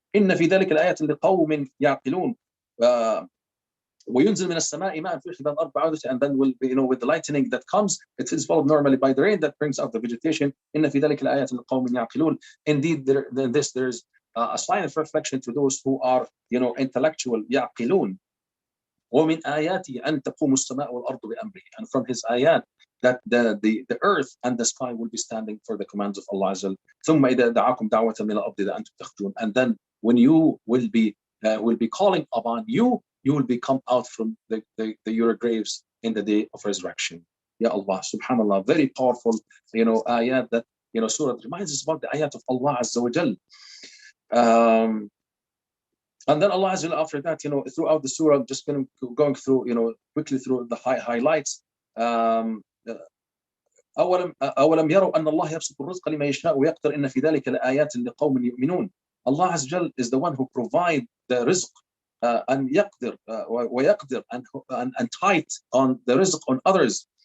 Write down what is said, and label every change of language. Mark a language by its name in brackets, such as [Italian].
[Arabic] إن في ذلك الآيات لقوم يعقلون. وينزل من السماء ماء في حبال الأرض بعودة, [English] and then will be, with the lightning that comes, it is followed normally by the rain that brings out the vegetation. [Arabic] إن في ذلك الآيات لقوم يعقلون. [English] Indeed, there's a sign of reflection to those who are intellectual. [Arabic] يعقلون. ومن آياته أن تقوم السماء والأرض بأمره. [English] And from his ayat, that the earth and the sky will be standing for the commands of Allah Azza wa Jal. [Arabic] ثم إذا دعاكم دعوة من الأرض إذا أنتم تخرجون. [English] And then when you will be calling upon you will be come out from your graves in the day of resurrection. Ya Allah, subhanallah, very powerful ayat that surah reminds us about the ayat of Allah Azza wa Jal. And then Allah Azza wa Jal, after that, throughout the surah, I'm just going through quickly through the highlights. [Arabic] أولم يروا أن الله يبسط الرزق لمن يشاء ويقدر إن في ذلك لآيات لقوم يؤمنون. [English] Allah Azza wa Jal is the one who provides the rizq, and [Arabic] يقدر ويقدر, [English] and tight on the rizq on others.